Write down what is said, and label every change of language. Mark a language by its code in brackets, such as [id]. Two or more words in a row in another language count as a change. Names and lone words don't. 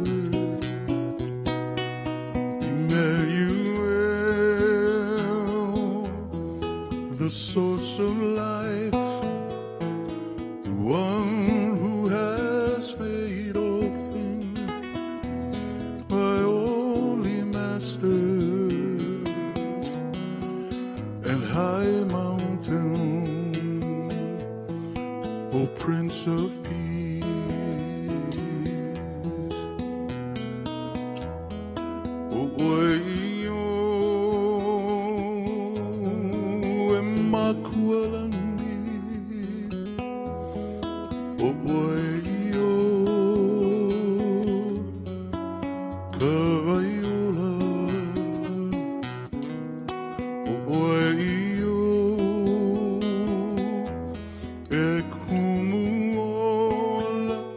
[en] Emmanuel the source of life the one who has made all things my only master and high mountain O Prince of Peace [haw] O Oio Emakualani O Oio Kavaiola O Oio Ekumuola